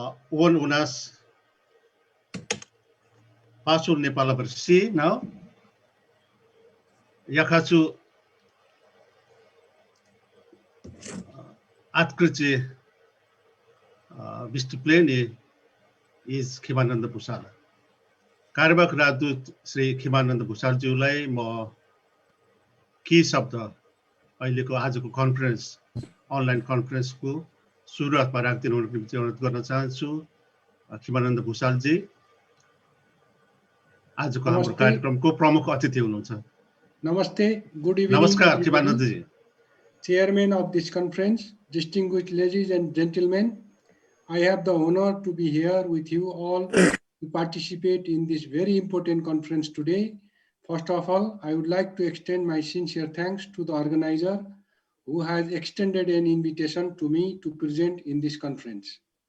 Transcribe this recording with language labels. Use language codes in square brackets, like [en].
[ru] Он у нас посол Непала в России [en] now. [ru] Я хочу открыть выступление из Химананда Бусал. [ne] कार्यवाहक राजदूत श्री खिमानन्द भुसालज्यूलाई म केही शब्द अहिलेको आजको कन्फरेन्स अनलाइन कन्फरेन्सको सुरुवातमा राखिदिनुको निम्ति अनुरोध गर्न चाहन्छु। खिमानन्द भुसालजी आजको हाम्रो कार्यक्रमको प्रमुख अतिथि हुनुहुन्छ। [en] Namaste, good evening. [ne] नमस्कार खिमानन्दजी। [en] Chairman of this conference, distinguished ladies and gentlemen, I have the honor to be here with you all to participate in this very important conference today. First of all, I would like to extend my sincere thanks to the organizer who has extended an invitation to me to present in this conference.